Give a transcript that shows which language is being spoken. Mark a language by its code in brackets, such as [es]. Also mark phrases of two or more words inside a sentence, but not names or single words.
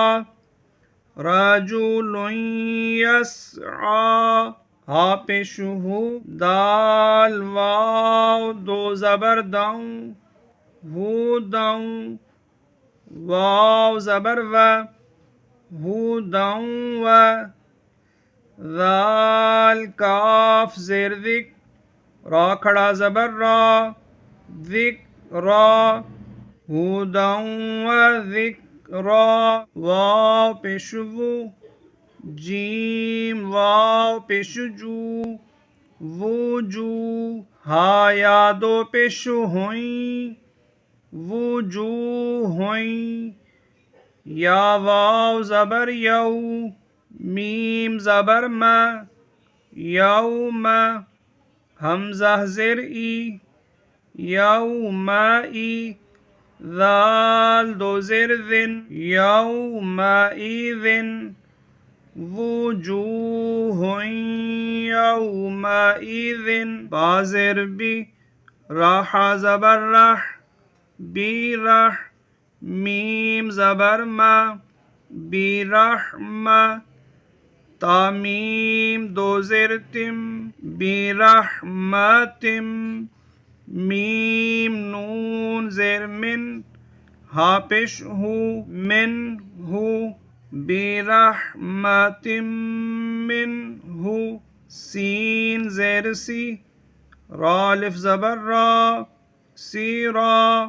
[ur] رجلیں یسعی، ہا پیش ہو، دال واو دو زبر دوں، ہودوں، واو زبر و، ہودوں و، ذال کاف زیر ذک، را کھڑا زبر را، ذک را، ہودوں و ذکرا، واو پیش وو، جیم واو پیش جو، وجو، ہا یا دو پیش ہوئیں، وجوہوئیں، یا واو زبر یو، میم زبر ما، یوم، حمزہ زیر ای، یومئی، ذال دو زیر ذن، یومئذن، وجوہ یومئذن، با زیر بی، راح زبر رح، بی رح، میم زبر ما، بی رحمہ، تامیم دو زیر تم، بی رحمتم، میم نون زیر من، ہا پیش ہو، من ہو، بی رحمتم من ہو، سین زیر سی، را الف زبر را، سیرا،